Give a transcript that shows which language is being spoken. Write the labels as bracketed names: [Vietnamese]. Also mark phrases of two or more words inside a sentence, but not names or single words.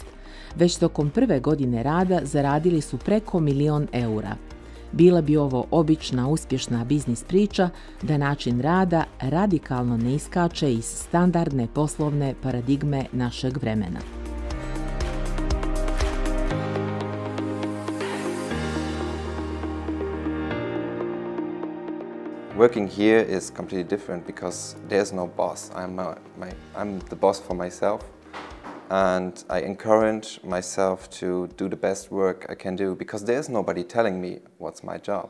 [Croatian] Već tokom prve godine rada zaradili su preko 1.000.000 eura. Bila bi ovo obična uspješna biznis priča da način rada radikalno ne iskače iz standardne poslovne paradigme našeg vremena. [English] Working here is completely different because there's no boss. I'm the boss for myself, and I encourage myself to do the best work I can do because there's nobody telling me what's my job.